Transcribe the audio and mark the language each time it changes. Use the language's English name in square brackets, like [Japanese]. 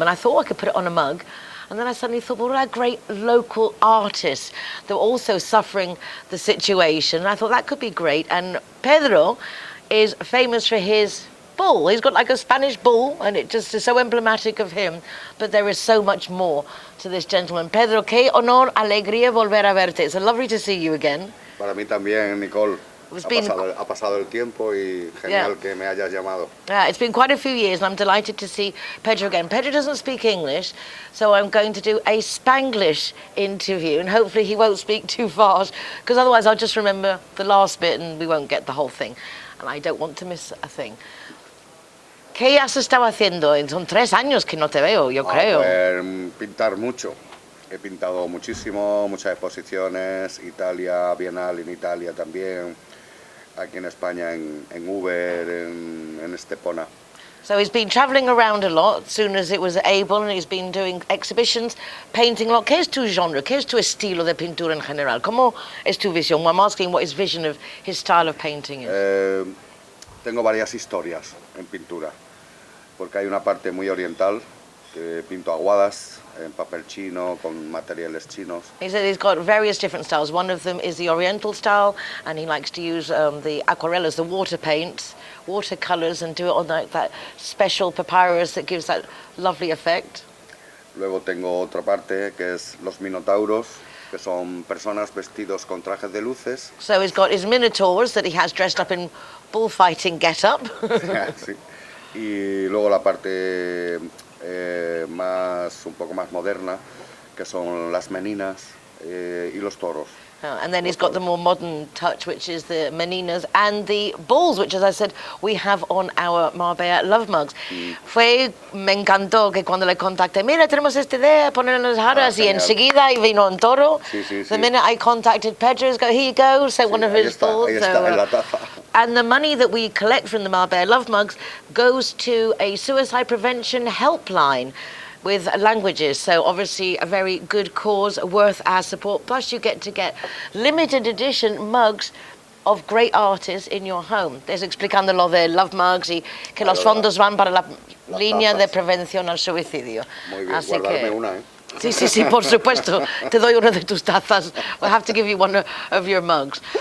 [English] And I thought I could put it on a mug. And then I suddenly thought, well, what are great local artists that were also suffering the situation? And I thought that could be great. And Pedro is famous for his bull. He's got like a Spanish bull, and it just is so emblematic of him. But there is so much more to this gentleman. [Spanish] Pedro, qué honor, alegría volver a verte. [English] It's lovely to see you again. [Spanish] Para mí también, Nicole. [English] It's [Spanish] Ha pasado el tiempo y genial que me hayas llamado. [English] Yeah, it's been quite a few years, and I'm delighted to see Pedro again. Pedro doesn't speak English, so I'm going to do a Spanglish interview, and hopefully he won't speak too fast, because otherwise I'll just remember the last bit and we won't get the whole thing. And I don't want to miss a thing. [Spanish] ¿Qué has estado haciendo? Son 3 años que no te veo, yo creo. Pues, pintar mucho. He pintado muchísimo, muchas exposiciones, Italia, Bienal en Italia también, aquí en España en Uber, en Estepona. [English] So he's been travelling around a lot as soon as it was able, and he's been doing exhibitions, painting a lot. [Spanish] ¿Qué es tu genre? ¿Qué es tu estilo de pintura en general? ¿Cómo es tu visión? [English] I'm asking what his vision of his style of painting is. [Spanish] Tengo varias historias en pintura, porque hay una parte muy oriental, que pinto aguadas en papel chino, con materiales chinos. [English] He said he's got various different styles. One of them is the Oriental style, and he likes to use the aquarellas, the water paints, watercolors, and do it on that special papyrus that gives that lovely effect. [Spanish] Luego tengo otra parte que es los minotauros, que son personas vestidos con trajes de luces. [English] So he's got his minotaurs that he has dressed up in bullfighting get-up. [Spanish] Sí. Y luego la parte un poco más moderna, que son las meninas y los toros. [English] And then he's got the more modern touch, which is the meninas and the bulls, which, as I said, we have on our Marbella Love Mugs. [Spanish] Me encantó que cuando le contacté, mira, tenemos esta idea, poner en las jarras, y enseguida vino un toro. [English] The minute I contacted Pedro, here you go, so one of his bulls. [Spanish] Ahí está, en la taza. [English] And the money that we collect from the Marbella Love Mugs goes to a suicide prevention helpline with languages, so obviously a very good cause, worth our support. Plus you get to get limited edition mugs of great artists in your home. [Spanish] Estás explicando lo de Love Mugs y que los fondos van para la línea de prevención al suicidio. Muy bien, así guardarme que una, ¿eh? Sí, por supuesto. Te doy una de tus tazas. [English] We'll have to give you one of your mugs.